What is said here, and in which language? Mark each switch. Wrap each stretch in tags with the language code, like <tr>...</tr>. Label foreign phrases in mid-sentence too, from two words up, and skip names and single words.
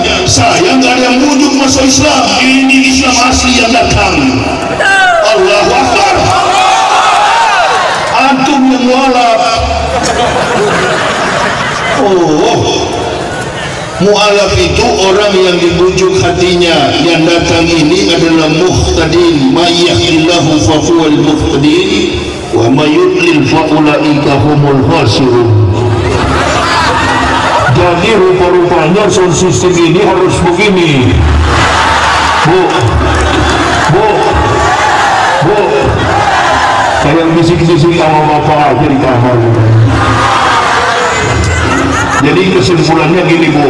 <id>Saya nggak ada yang bujuk masuk Islam. Ini Islam asli yang datang.</id> <ar>الله أكبر.</ar> <id>Antum yang mu'alaf. Mu'alaf itu orang yang dibujuk hatinya. Yang datang ini adalah muhtadin.</id> <ar>من يهد الله فهو المهتدين ومن يضلل فأولئك هم الخاسرون.</ar> <id>Jadi rupa-rupanya</id> <en>sound system</en> <id>ini harus begini. Bu, saya bisik-bisik sama bapak aja di kamar. Jadi kesimpulannya gini, Bu.</id>